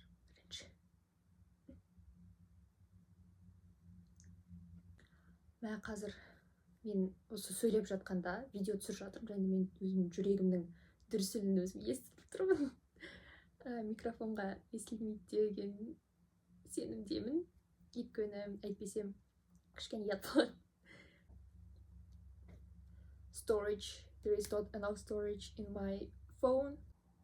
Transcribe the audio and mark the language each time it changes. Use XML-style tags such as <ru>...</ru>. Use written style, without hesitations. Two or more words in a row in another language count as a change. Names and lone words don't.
<kk>Бірінші қазір мен осы сөйлеп жатқанда видео түсіріп жатырмын, және мен өзімнің жүрегімнің дүрсілін өзім естіп тұрмын. Микрофонға естілмейді деген сенімдемін, өйткені әйтпесем кішкене ұят болады.</kk> <en>There is not enough storage in my phone.</en>